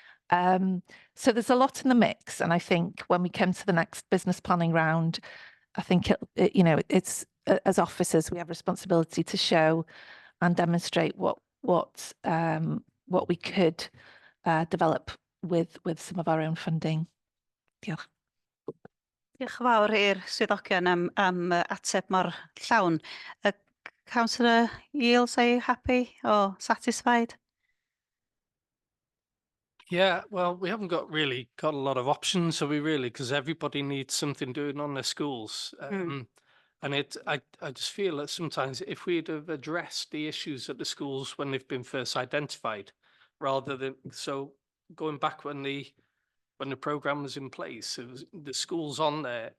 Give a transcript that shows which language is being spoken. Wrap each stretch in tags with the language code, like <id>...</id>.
<en>So there's a lot in the mix, and I think when we come to the next business planning round, I think it's as officers we have responsibility to show and demonstrate what what we could develop with some of our own funding.</en> <cy>Diolch. Diolch yn fawr i'r swyddogion am ateb mor llawn.</cy> <en>Councillor Eales, are you happy or satisfied? Yeah, well, we haven't really got a lot of options, so we really, because everybody needs something doing on their schools. And I just feel that sometimes if we'd have addressed the issues at the schools when they've been first identified, rather than, so going back when the programme was in place, it was the schools on there.</en>